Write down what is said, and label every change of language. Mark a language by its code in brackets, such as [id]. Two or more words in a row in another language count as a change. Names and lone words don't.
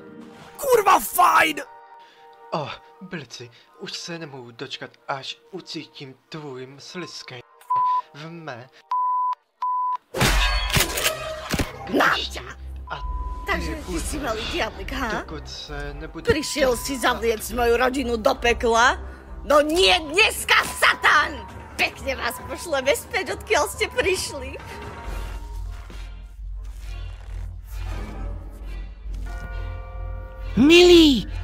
[cs] Kurva fajn! Blici, už se nemohu dočkat, až ucítím tvůj slizkej v mé. Náťa! [sk] Takže ty si malý diablik, ha? [cs] Dokud se nebude... [sk] Prišiel si zavliecť moju rodinu do pekla? No nie dneska, Satan! Pekne vás pošleme späť, odkiaľ ste prišli. Milý!